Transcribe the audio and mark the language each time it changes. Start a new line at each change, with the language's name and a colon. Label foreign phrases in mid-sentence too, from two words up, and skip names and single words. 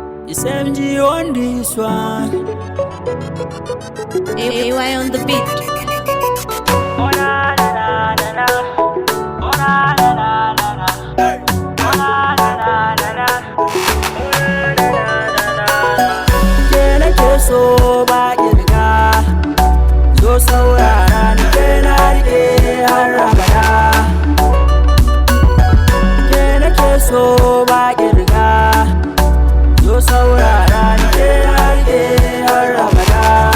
English: It's M G on this one. A Y on the beat. Oh, na, na, na, na, na. Oh, na, na, na, na, na. Hey. Oh, na, na, na, na, na. Oh, na, na, na, na, na.
Hausa: Ke nake so ba kirga, zo saurara ni ke na rike har abada. Ke nake so ba kirga, zo saurara ni ke na rike har abada.